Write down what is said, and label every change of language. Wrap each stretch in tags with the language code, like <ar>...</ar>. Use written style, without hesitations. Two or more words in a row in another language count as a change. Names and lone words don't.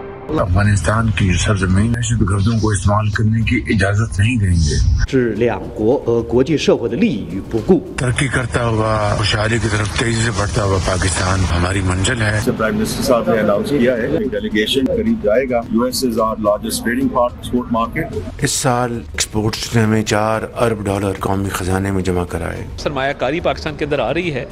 <ur>افغانستان کی سرزمین دہشت گردوں کو استعمال کرنے کی اجازت نہیں دیں گے.</ur> <zh>置两国和国际社会的利益于不顾。</zh> <ur>ترقی کرتا ہوا خوشحالی کی طرف تیزی سے بڑھتا ہوا پاکستان ہماری منزل ہے.</ur> <en>prime minister</en> <ur>صاحب نے اناؤنس کیا ہے کہ ڈیلیگیشن قریب جائے گا.</ur> <en>US is our largest trading partner export market. اس سال ایکسپورٹس نے ہمیں $4 ارب قومی خزانے میں جمع کرائے. سرمایہ کاری پاکستان کے اندر آ رہی ہے.</en>